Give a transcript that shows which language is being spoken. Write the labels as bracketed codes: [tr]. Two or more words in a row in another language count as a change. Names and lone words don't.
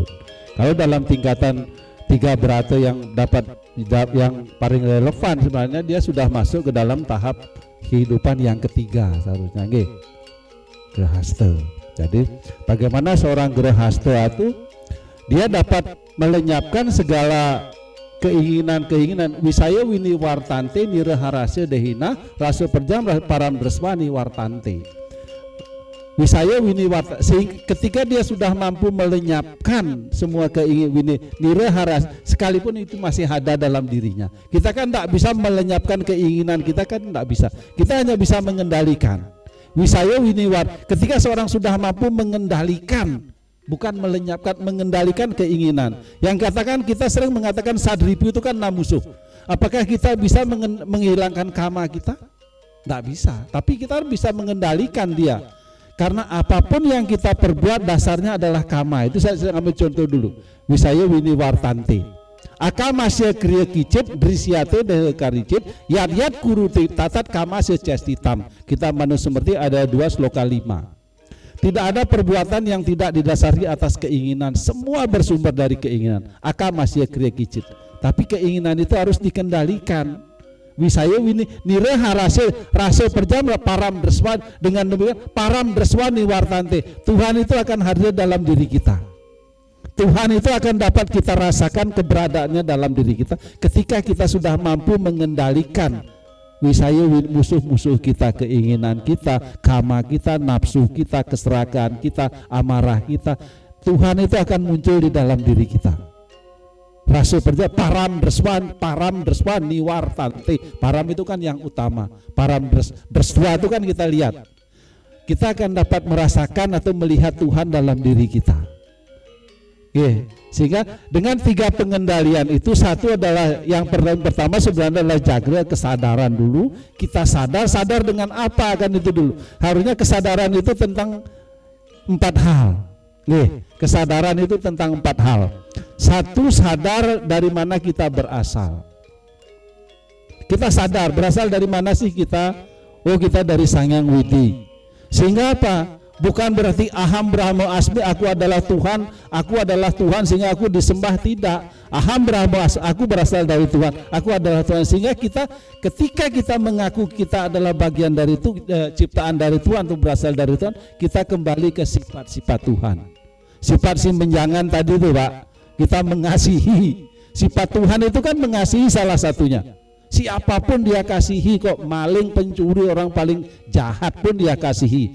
[id] Kalau dalam tingkatan 3 berata yang yang paling relevan sebenarnya dia sudah masuk ke dalam tahap kehidupan yang ketiga seharusnya nggih. Grahasta. Jadi bagaimana seorang grahasta itu dia dapat melenyapkan segala keinginan-keinginan [sa] wisaya wini wartante niraharasya dehina rasa perjam param dreswani wartante. Wisaya wini wartante, [id] ketika dia sudah mampu melenyapkan semua keinginan [sa] wini niraharas, [id] sekalipun itu masih ada dalam dirinya. Kita kan tidak bisa melenyapkan keinginan kita, kan tidak bisa. Kita hanya bisa mengendalikan. [sa] Wisaya wini wartante, [id] ketika seorang sudah mampu mengendalikan, bukan melenyapkan, mengendalikan keinginan. Yang katakan kita sering mengatakan sadripu itu kan 6 musuh. Apakah kita bisa menghilangkan kama kita? Tidak bisa. Tapi kita bisa mengendalikan dia. Karena apapun yang kita perbuat dasarnya adalah kama. Itu saya ambil contoh dulu. [sa] Wisaya wini wartante. Akamasya kriya kicit drisyate dehe karicit yat kuruti tatat kamasya cestitam. [id] Kita manusia seperti ada 2 sloka 5. Tidak ada perbuatan yang tidak didasari atas keinginan. Semua bersumber dari keinginan. [sa] Akamasya kriya kicit. [id] Tapi keinginan itu harus dikendalikan. [sa] Wisaya wini nireha rasa perjam param dreswan, [id] dengan demikian [sa] param dreswani wartante. [id] Tuhan itu akan hadir dalam diri kita. Tuhan itu akan dapat kita rasakan keberadaannya dalam diri kita ketika kita sudah mampu mengendalikan wisaya musuh-musuh kita, keinginan kita, kama kita, nafsu kita, keserakahan kita, amarah kita. Tuhan itu akan muncul di dalam diri kita. Rasul berkata [sa] param dreswan niwartante. [id] Param itu kan yang utama. [sa] Param dreswa [id] itu kan kita lihat. Kita akan dapat merasakan atau melihat Tuhan dalam diri kita. Oke, sehingga dengan 3 pengendalian itu, satu adalah yang pertama sebenarnya adalah jaga kesadaran dulu. Kita sadar dengan apa kan itu dulu. Harusnya kesadaran itu tentang 4 hal. Kesadaran itu tentang 4 hal. Satu, sadar dari mana kita berasal. Kita sadar berasal dari mana sih kita? Oh, kita dari Sang Hyang Widi. Sehingga apa? Bukan berarti [sa] aham brahma asmi, [id] aku adalah Tuhan sehingga aku disembah, tidak. [sa] Aham brahma asmi, [id] aku berasal dari Tuhan, aku adalah Tuhan. Sehingga kita ketika kita mengaku kita adalah bagian dari itu, ciptaan dari Tuhan, itu berasal dari Tuhan, kita kembali ke sifat-sifat Tuhan. Sifat simpenjangan tadi itu, Pak, kita mengasihi. Sifat Tuhan itu kan mengasihi salah satunya. Siapapun dia kasihi kok, maling, pencuri, orang paling jahat pun dia kasihi.